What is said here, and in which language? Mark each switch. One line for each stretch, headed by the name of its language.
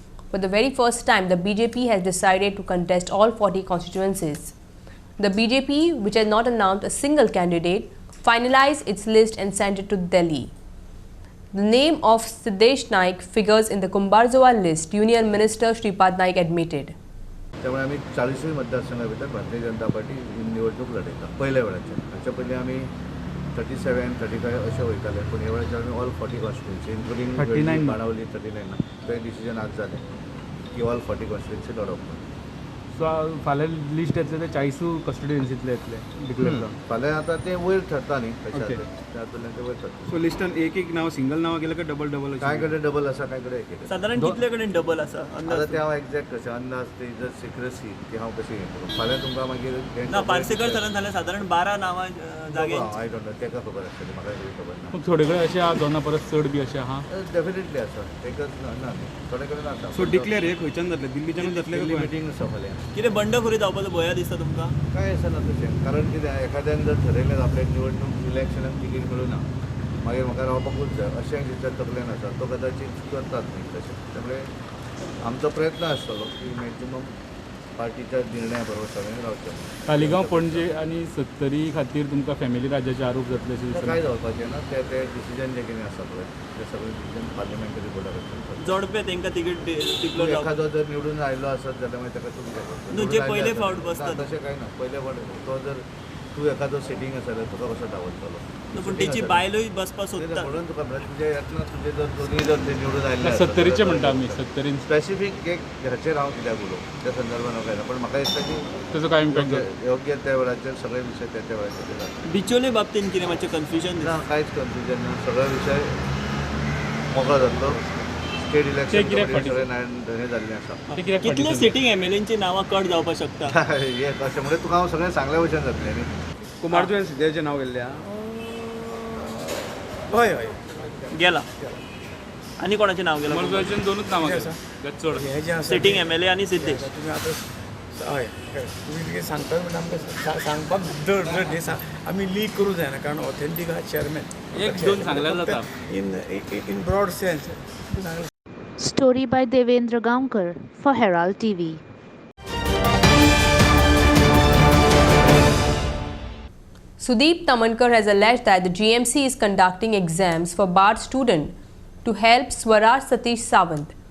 English: For the very first time, the BJP has decided to contest all 40 constituencies. The BJP, which has not announced a single candidate, finalized its list and sent it to Delhi. The name of Siddesh Naik figures in the Kumbharzoa list, Union Minister Shripad Naik admitted.
Goan Konkani: त्यामुळे आम्ही 40वी मतदारसंघा भितर Bharatiya Janata party निवडणूक लढयता पहिल्या वेळाचेर. हाच्या पयलीं आमी 37, 35 अशें वयताले, पूण ह्या वेळाचेर आमी
English: all 40 constituency including
Goan Konkani: 39 बाणावली 39 ते डिसिजन आज जालें की ऑल 40 कॉन्स्टिट्युएन्सी लढप. सो फाल्यां लिस्ट येतले ते 40 कॉन्स्टिट्युएन्सीतले येतले डिक्लेअर जावन. फाल्यां आतां ते वयर ठरता न्ही तशें हातूंतल्यान ते वयर ठरता. सो लिस्टान एक नांव सिंगल नांव गेलं का डबल कांय कडेन डबल आसा, कांय कडेन एक. साधारण कितले कडेन डबल आसा आतां ते हांव एक्झॅक्ट कशें अंदाज ते जर सिक्रेसी की हांव कशें हें करूं. फाल्यां तुमकां मागीर ना पार्सेकर सरान जाल्यार साधारण 12 नांवां जागे.
English: I don't know,
Goan Konkani: ताका खबर आसतली, म्हाका खबर ना. पूण थोडे कडेन अशें आहा दोना परस चड बी अशें आहा. डेफिनेटली आसा, एकच ना थोडे कडेन आसा. सो डिक्लेअर हे खंयच्यान जातले, दिल्लीच्यानूच जातले का मिटींग आसा फाल्यां. कितें बंडखोरी जावपाचो भंय दिसता तुमकां? काय आसना तशें, कारण कितें एखाद्यान जर ठरयलें आपल्याक निवडणूक इलेक्शनाक तिकीट मेळूना मागीर म्हाका रावपाकूच जाय अशें जेच्या तकलेन आसा तो कदाचीत करतात न्ही तशें. त्यामुळे आमचो प्रयत्न आसतलो की मॅक्झिमम पार्टीच्या निर्णया बरोबर सगळ्यांनी रावचें. तालिगांव पणजे आनी सत्तरी खातीर तुमकां फॅमिली राज्याचे आरोप जातले अशें दिसता? काय जावपाचें ना, ते डिसिजन जें कितें आसा पळय ते सगळें डिसिजन पार्लिमेंटरी बोर्डाक आसतलें. जोडपे तांकां तिकीट डिक्लेअर जावपाक एखादो जर निवडून आयलो आसत जाल्यार मागीर ताका तुमी तें करता. जे पयले फावट बसतात तशें कांय ना. पयले फावट तो जर तूं एखादो सिटींग आसा जाल्यार तुका कसो दावरतलो. पूण तेची बायलोय बसपाक सोदता म्हणून तुका तुजे येतना तुजे जर दोनी जर ते निवडून आयले सत्तरीचे म्हणटा आमी सत्तरीन स्पेसिफीक एक हाचेर हांव कित्याक उलोवं त्या संदर्भान हांव कांय ना, पण म्हाका दिसता की तेजो काय इम्पॅक्ट योग्य त्या वेळाचेर सगळे विशय त्या वेळाचेर जाता. बिचोले बाबतींत कितें मातशें कन्फ्युजन ना, कांयच कन्फ्युजन ना. सगळे विशय मोकळो जातलो. स्टेट इलेक्शन सगळे हे जाल्लें आसा. कितले सिटींग एमएलएंची नांवां कट जावपाक शकता? हे अशें म्हणजे तुका हांव सगळें सांगल्या भशेन जातलें न्ही. कुमारजुवेन सिद्धेचें नांव गेल्लें हय गेला. आनी कोणाचें नांव गेलां? कुमारजुवेन दोनूच नांवां चड सिटींग एमएलए आनी सिद्धेश. हय तुमी कितें सांगता म्हणजे आमकां सांगपाक जर न्ही आमी लीक करूं जायना, कारण ऑथेंटीक आहा चेअरमॅन. एक दोन सांगल्यार जाता.
English: In broad sense. Story by Devendra Gaonkar for Herald TV. Sudeep Tamankar has alleged that the GMC is conducting exams for BARD students to help Swaraj Satish Sawant,